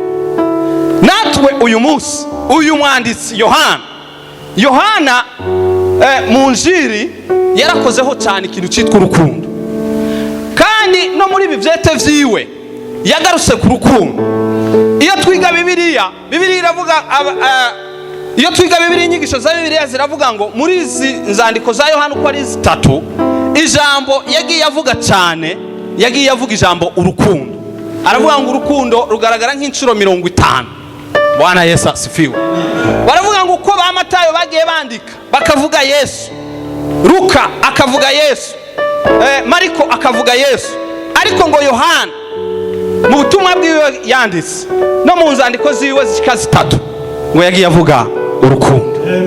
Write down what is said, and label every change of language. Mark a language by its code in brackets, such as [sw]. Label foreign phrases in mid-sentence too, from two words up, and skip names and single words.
[rn] Natwe uyu munsi, uyu mwanditsi Yohana mu njiri yarakozeho cyane ikintu cyitwa urukundo, kandi no muri bivyete vyiwe yagarutse ku rukundo. Iyo twiga Bibiliya iravuga, iyo twiga Bibiliya, inyigisho za Bibiliya ziravuga ngo muri izi nzandiko za Yohana uko ari zitatu, ijambo yagiye avuga cyane, yagiye avuga ijambo urukundo. Aravuga ngo urukundo rugaragara nk'inshuro 50. [sw] Bwana Yesu asifiwe. [rn] Baravuga ngo uko ba Matayo bagiye bandika bakavuga Yesu, Luka akavuga Yesu, Mariko akavuga Yesu, ariko ngo Yohana mu butumwa bwiwe yanditse no mu nzandiko ziwe zishika zitatu ngo yagiye avuga urukundo.